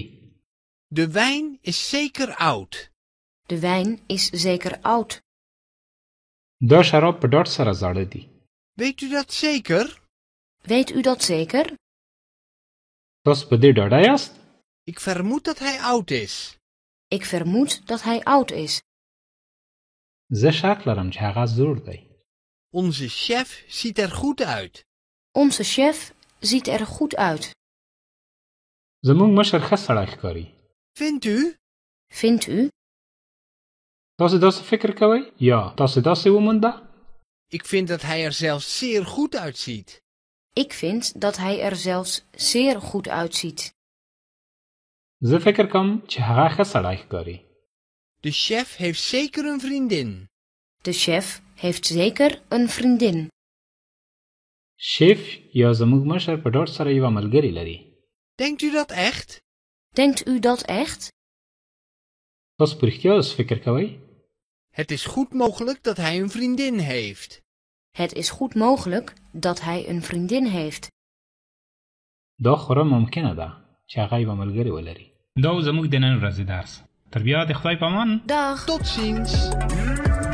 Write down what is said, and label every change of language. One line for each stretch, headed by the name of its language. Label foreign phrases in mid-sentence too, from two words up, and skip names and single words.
Dutch: De wijn is zeker oud. De wijn is zeker oud.
Pashto: دا شراب په ډاډ سره زاړه دي.
Dutch: Weet u dat zeker? Weet u dat zeker?
Pashto: تاسو په دې ډاډه یاست؟
Dutch: Ik vermoed dat hij oud is. Ik vermoed dat hij oud is.
Pashto: زه شک لرم چې هغه زوړ دی.
Dutch: Onze chef ziet er goed uit. Onze chef ziet er goed uit.
Pashto: زموږ مشر ښه سړی ښکاري.
Dutch: Vindt u? Vindt u? Als
Pashto: تاسو داسې فکر کوئ؟ یا تاسو داسې ومونده؟
Dutch: Ik vind dat hij er zelfs zeer goed uitziet. Ik vind dat hij er zelfs zeer goed uitziet.
Pashto: زه فکر کوم چې هغه ښه سړی ښکاري.
Dutch: De chef heeft zeker een vriendin. De chef heeft zeker een vriendin.
Pashto: شیف یا زموږ مشر په ډاډ سره یوه ملګرې لري.
Dutch: Denkt u dat echt? Denkt u dat echt?
Pashto: تاسو په رښتیا داسې فکر کوئ؟
Dutch: Het is goed mogelijk dat hij een vriendin heeft. Het is goed mogelijk dat hij een vriendin heeft.
Pashto: دا خورا ممکنه ده چې هغه یوه ملګرې ولري. دا و زموږ د نن ورځې درس. تر بیا د خدای په امان.
Dutch: Dag! Tot ziens!